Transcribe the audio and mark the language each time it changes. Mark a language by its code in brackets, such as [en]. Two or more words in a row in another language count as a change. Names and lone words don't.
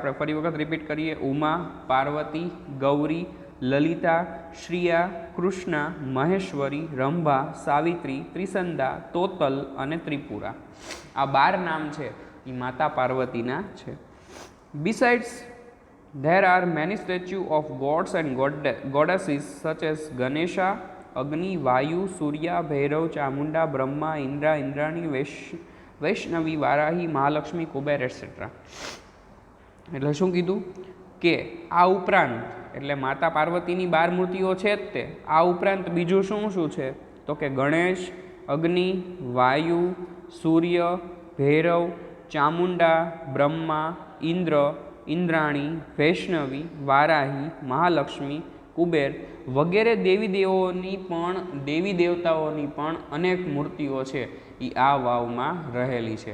[gu] આપણે ફરી વખત રિપીટ કરીએ: ઉમા, પાર્વતી, ગૌરી, લલિતા, શ્રિયા, કૃષ્ણા, મહેશ્વરી, રંભા, સાવિત્રી, ત્રિસંદા, તોતલ અને ત્રિપુરા. આ 12 નામ છે એ માતા પાર્વતીના છે. [en] બિસાઇડ્સ there are many statues of gods and goddesses such as Ganesha, Agni, Vayu, Surya, Bhairav, Chamunda, Brahma, Indra, Indrani, વૈષ્ણવી, વારાહી, મહાલક્ષ્મી, કુબેર એટસેટ્રા. [gu] એટલે શું કીધું કે આ ઉપરાંત, એટલે માતા પાર્વતીની 12 મૂર્તિઓ છે જ તે, આ ઉપરાંત બીજું શું શું છે તો કે ગણેશ, અગ્નિ, વાયુ, સૂર્ય, ભૈરવ, ચામુંડા, બ્રહ્મા, ઇન્દ્ર, ઇન્દ્રાણી, વૈષ્ણવી, વારાહી, મહાલક્ષ્મી, કુબેર વગેરે દેવી દેવતાઓની પણ અનેક મૂર્તિઓ છે એ આ વાવમાં રહેલી છે.